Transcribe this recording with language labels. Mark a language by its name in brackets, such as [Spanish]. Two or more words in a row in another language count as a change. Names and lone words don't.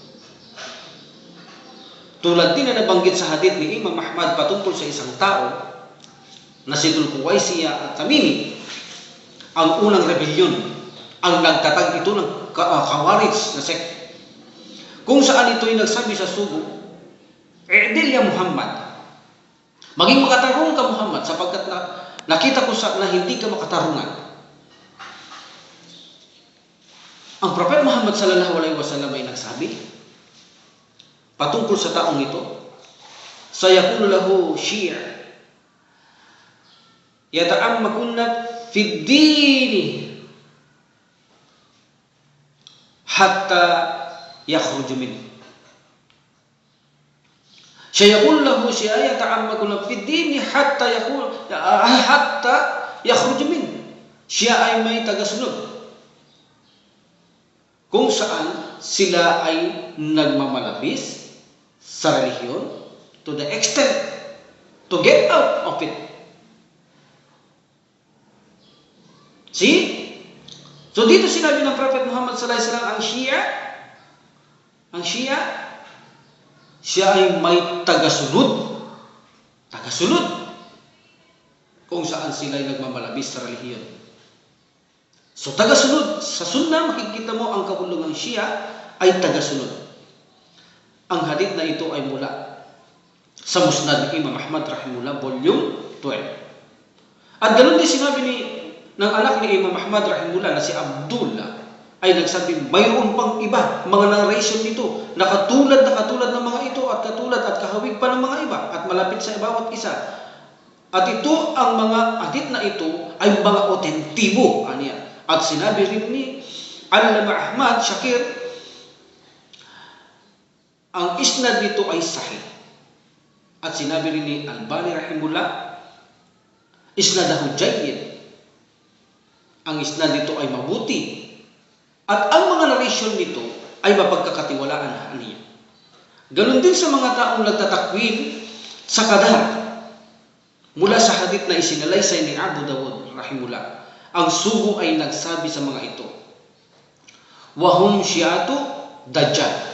[Filipino] Tulad din na nabanggit sa hadith ni Imam Ahmad patungkol sa isang tao na si Dzulquwaisiyah at Tamimi, ang unang rebelyon, ang nagtatag ito ng Khawarij na sect, kung saan ito'y nagsabi sa sugo, [Arabic] "اعدل يا محمد, [Filipino] maging makatarungan ka Muhammad sapagkat nakita ko na hindi ka makatarungan." Ang Prophet Muhammad [Arabic] صلى الله عليه وسلم [Filipino] ay nagsabi patungkol sa taong ito, [Arabic] "سيكون له شيعة يتعمقون في الدين حتى يخرج منه." سيكون له شيعة يتعمقون في الدين حتى يخرج منه. [Filipino] Siya ay may tagasunod kung saan sila ay nagmamalabis sa relihiyon [English] to the extent to get out of it. [Filipino] See? So dito sinabi ng Prophet Muhammad [Arabic] صلى الله عليه وسلم [Filipino] ang Shia, siya ay may tagasunod kung saan sila ay nagmamalabis sa relihiyon. So tagasunod sa sunna, makikita mo ang kahulugang Shia ay tagasunod. Ang hadith na ito ay mula sa Musnad ni Imam Ahmad rahimahullah volume 12. At ganoon din sinabi ng anak ni Imam Ahmad rahimahullah na si Abdullah ay nagsabi, mayroon pang iba mga narration nito na katulad ng mga ito at katulad at kahawig pa ng mga iba at malapit sa bawat isa. At ito ang mga hadith na ito ay mga otentibo aniya. At sinabi rin ni Allama Ahmad Shakir, ang isnad nito ay sahih. At sinabi rin ni Albani rahimahullah, [Arabic] إسناده جيد. [Filipino] Ang isnad nito ay mabuti. At ang mga narration nito ay mapagkakatiwalaan niya. Ganon din sa mga taong nagtatakwil sa qadar. Mula sa hadith na isinalaysay ni Abu Dawud rahimahullah, ang sugo ay nagsabi sa mga ito, [Arabic] وهم شيعة الدجال.